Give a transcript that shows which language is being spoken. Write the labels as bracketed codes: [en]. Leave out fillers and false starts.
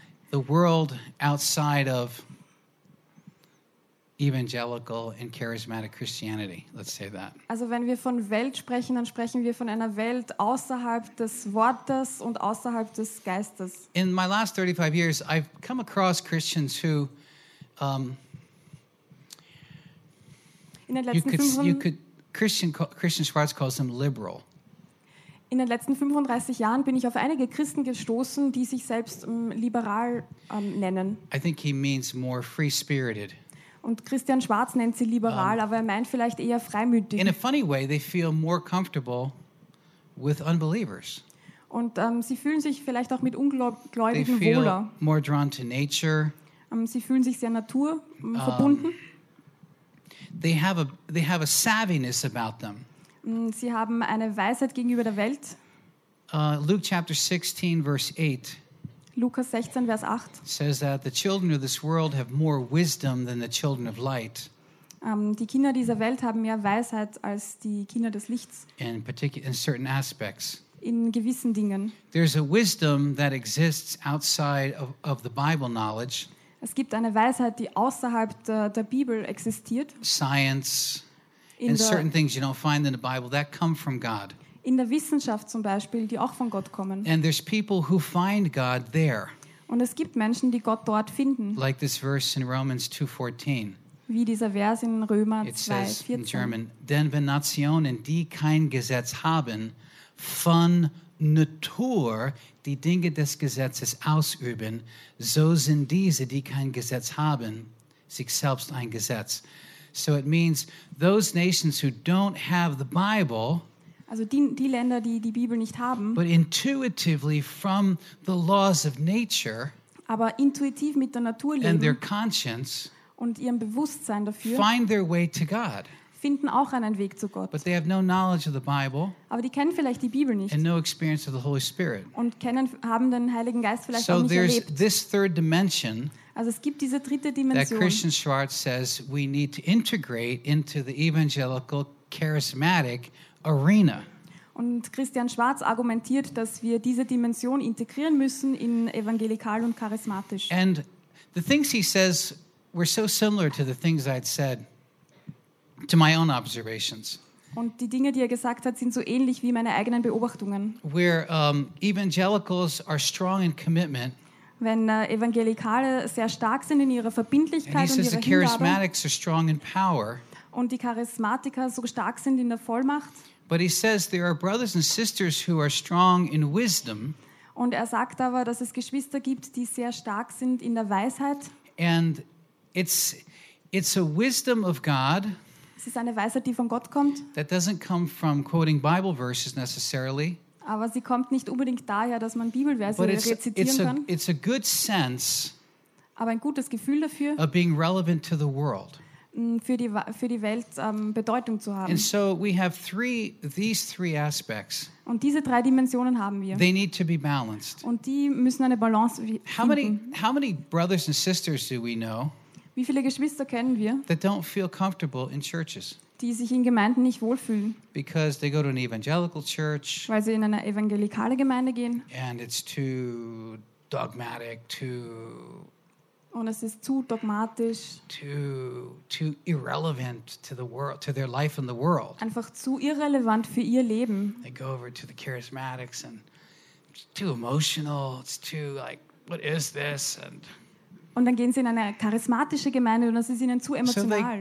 [en] The world outside of evangelical and charismatic Christianity. Let's say that. [de] Also wenn wir von Welt sprechen, dann sprechen wir von einer Welt außerhalb des Wortes und außerhalb des Geistes. [en] In my last 35 years, I've come across Christians who [de] in den letzten [en] Christian Schwartz calls them liberal. [de] In den letzten 35 Jahren bin ich auf einige Christen gestoßen, die sich selbst liberal nennen. [en] I think he means more free-spirited. [de] Und Christian Schwartz nennt sie liberal, aber er meint vielleicht eher freimütig. [en] In a funny way, they feel more comfortable with unbelievers. [de] Und sie fühlen sich vielleicht auch mit Ungläubigen [en] they feel [de] wohler. [en] More drawn to nature. [de] Sie fühlen sich sehr Natur verbunden. [en] They have a savviness about them. [de] Sie haben eine Weisheit gegenüber der Welt. [en] Luke chapter 16 verse 8. [de] Lukas 16 Vers 8. [en] Says that the children of this world have more wisdom than the children of light. [de] Die Kinder dieser Welt haben mehr Weisheit als die Kinder des Lichts. [en] In certain aspects. [de] In gewissen Dingen. [en] There's a wisdom that exists outside of the Bible knowledge. [de] Es gibt eine Weisheit, die außerhalb der Bibel existiert. [en] Science. And certain things you don't find in the Bible that come from God. [de] In der Wissenschaft zum Beispiel, die auch von Gott kommen. [en] And there's people who find God there. [de] Und es gibt Menschen, die Gott dort finden. [en] Like this verse in Romans 2:14. [de] Wie dieser Vers in Römer 2:14. [en] It says in German, [de] denn wenn Nationen, die kein Gesetz haben, von Natur die Dinge des Gesetzes ausüben, so sind diese, die kein Gesetz haben, sich selbst ein Gesetz. [en] So it means those nations who don't have the Bible, [de] also die Länder, die Bibel nicht haben, [en] but intuitively from the laws of nature, [de] aber intuitiv mit der Natur leben, [en] and their conscience, [de] und ihrem Bewusstsein dafür, [en] find their way to God. [de] Finden auch einen Weg zu Gott. [en] But they have no knowledge of the Bible, [de] aber die kennen vielleicht die Bibel nicht, [en] and no experience of the Holy Spirit. [de] Und haben den Heiligen Geist vielleicht [en] so [de] auch nicht [en] there's [de] erlebt. [en] This third dimension. [de] Also es gibt diese dritte Dimension. [en] That Christian Schwartz says we need to integrate into the evangelical charismatic arena. [de] Und Christian Schwartz argumentiert, dass wir diese Dimension integrieren müssen in evangelikal und charismatisch. [en] And the things he says were so similar to the things I'd said to my own observations. [de] Und die Dinge, die er gesagt hat, sind so ähnlich wie meine eigenen Beobachtungen. [en] Where evangelicals are strong in commitment. [de] Wenn Evangelikale sehr stark sind in ihrer Verbindlichkeit und ihrer Hingabe und die Charismatiker so stark sind in der Vollmacht, [en] but he says there are brothers and sisters who are strong in wisdom, [de] Und er sagt aber, dass es Geschwister gibt, die sehr stark sind in der Weisheit. [en] And it's a wisdom of God. [de] Es ist eine Weisheit, die von Gott kommt. [en] That doesn't come from quoting Bible verses necessarily. [de] Aber sie kommt nicht unbedingt daher, dass man Bibelverse rezitieren kann. [en] It's a good sense. [de] Aber ein gutes Gefühl dafür. [en] Of being relevant to the world. [de] Für die Welt Bedeutung zu haben. [en] And so we have these three aspects. [de] Und diese drei Dimensionen haben wir. [en] They need to be balanced. [de] Und die müssen eine Balance finden. [en] How many brothers and sisters do we know? [de] Wie viele Geschwister kennen wir? [en] That don't feel comfortable in churches. [de] Die sich in Gemeinden nicht wohlfühlen. [en] Because they go to an evangelical church. [de] Weil sie in eine evangelikale Gemeinde gehen. [en] And it's too dogmatic, too. [de] Und es ist zu dogmatisch. [en] Too irrelevant to the world, to their life in the world. [de] Einfach zu irrelevant für ihr Leben. [en] They go over to the charismatics and it's too emotional. It's too like, what is this? [de] Und dann gehen sie in eine charismatische Gemeinde und das ist ihnen zu emotional.